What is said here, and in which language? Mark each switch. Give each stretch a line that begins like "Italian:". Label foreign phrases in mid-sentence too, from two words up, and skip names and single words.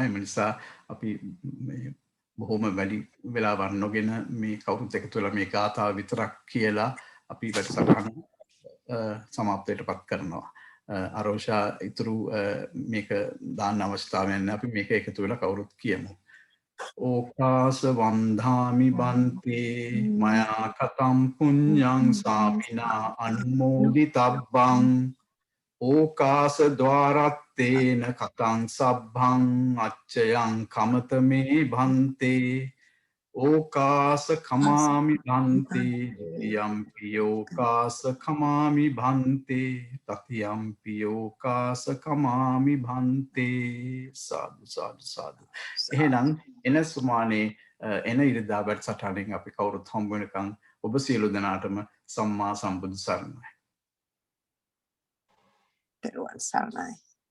Sinhala: එම නිසා අපි බොහොම වැඩි වෙලාවක් නොගෙන මේ කවුරුත් එකතු වෙලා මේ ගාථාව විතරක් කියලා අපි වැඩසටහන සමාප්තයට පත් කරනවා. අරෝෂා ඉතුරු මේක දාන්න අවස්ථාවක් නැහැ. අපි මේක එකතු වෙලා කවුරුත් කියමු.
Pali: ඕකාස වන්දාමි බන්තේ මයා කතම් පුඤ්ඤං සාමිනා අනුමෝදිතබ්බං ඕකාස ద్వාරත්තේන කතං සබ්බං අච්චයං කමත මේ භන්තේ ඕකාස කමාමි භන්තේ යම්පි ඕකාස කමාමි භන්තේ තතියම්පි ඕකාස කමාමි භන්තේ.
Sinhala: සාදු සාදු සාදු. එහෙනම් එන සුමානේ එන ඉරිදා වැඩසටහනින් අපි කවුරුත් හම්බ වෙනකන් ඔබ සියලු දෙනාටම සම්මා සම්බුදු සරණයි. පෙරවන් සරණයි.